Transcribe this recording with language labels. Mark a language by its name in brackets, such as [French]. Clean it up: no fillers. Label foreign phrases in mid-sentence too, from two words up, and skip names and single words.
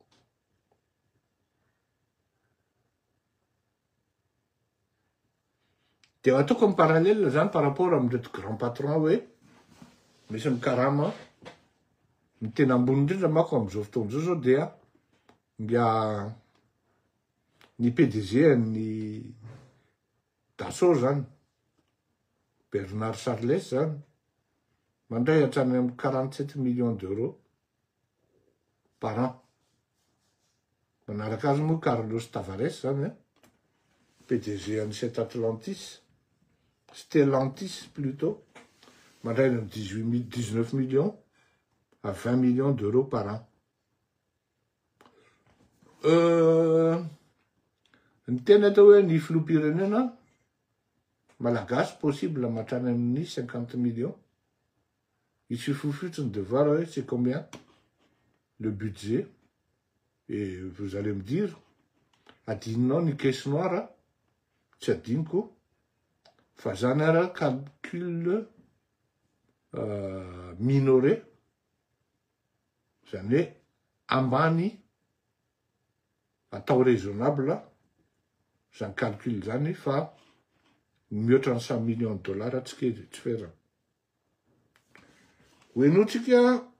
[Malagasy] Dia ataoko amin'ny parallèle zany [French] par rapport [Malagasy] amin'reto [French] grand patron [Malagasy] hoe misy mikarama ny tena ambony indrindra mako amin'izao fotoana zao dia mbia ny PDG ny Dassault zany, Bernard Charles zany, mandray hatrany amin'ny 47 [French] millions d'euros par an. [Malagasy] Manaraka azy moa Carlos Tavares zany, PDG an'ny Stellantis plutôt, mandray [French] de 19 millions à 20 millions d'euros par an. [Malagasy] Ny tena atao hoe ny filoham-pirenena malagasy possible mahatrany amin'ny 50 millions. [French] Il suffit fotsiny de voir c'est combien le budget. Et vous allez me dire, [Malagasy] adinonao ny [French] caisse noire, [Malagasy] tsy adiniko, fa zany ara [French] calcul minoré, [Malagasy] zany hoe ambany atao raisonnable, zany calcul zany fa mihoatra ny 100 [French] millions de dollars [Malagasy] tsy kely, tsy ferana.